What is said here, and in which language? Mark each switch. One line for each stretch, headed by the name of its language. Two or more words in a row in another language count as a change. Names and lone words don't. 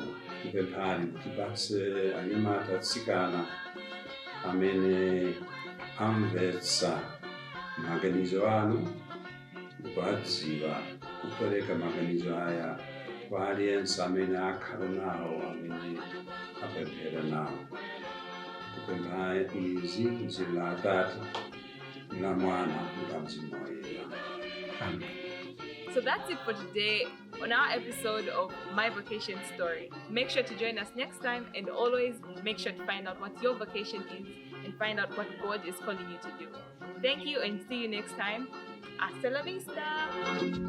Nyanja: Tipemphani mutipatse anyamata atsikana amene amvetsa maganizo anu ndipo adziwa kupereka maganizo aya kwa aliyense amene akhala nawo, amene apemphera nawo. Kupemphani izi m'dzina la Atate, la Mwana, la Mzimu Woyera. Amen.
English: So that's it for today on our episode of My Vocation Story. Make sure to join us next time, and always make sure to find out what your vocation is and find out what God is calling you to do. Thank you and see you next time.